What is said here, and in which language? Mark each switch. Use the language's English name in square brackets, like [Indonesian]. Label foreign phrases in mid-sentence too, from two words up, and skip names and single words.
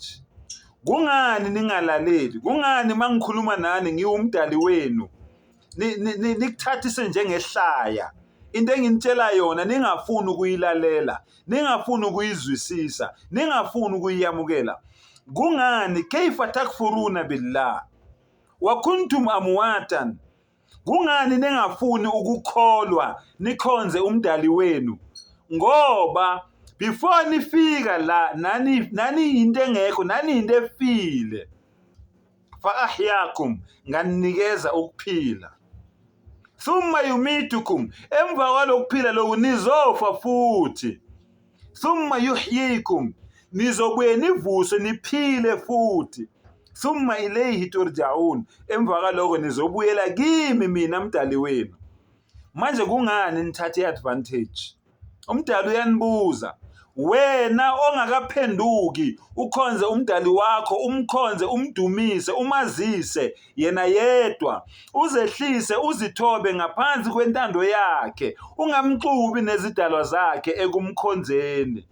[Zulu] Kungani ningalaleli? Kungani mangikhuluma nani ngiwumdali wenu nikuthathise njengehlaya? Into enginitshela yona ningafuni ukuyilalela, ningafuni ukuyizwisisa, ningafuni ukuyamukela. [Arabic] Kungani كيف تكفرون بالله وكنتم أمواتا? [Zulu] Kungani ningafuni ukukholwa nikhonze umdali wenu? Ngoba before nifika la nani into engekho, nani into efile. [Arabic] فأحياكم, [Zulu] nganikeza ukuphila. [Arabic] ثم يميتكم, [Zulu] emva kwalokuphila lokhu nizofa futhi. [Arabic] ثم يحييكم, [Zulu] nizobuye nivuswe niphile futhi. [Arabic] ثم إليه ترجعون, [Zulu] emva kwalokho nizobuyela kimi mina mdali wenu. Manje kungani nithathe advantage? Umdali uyanibuza, wena ongakaphenduki ukhonze umdali wakho, umkhonze, umdumise, umazise yena yedwa, uzehlise uzithobe ngaphansi kwentando yakhe, ungamxubi nezidalwa zakhe ekumkhonzeni.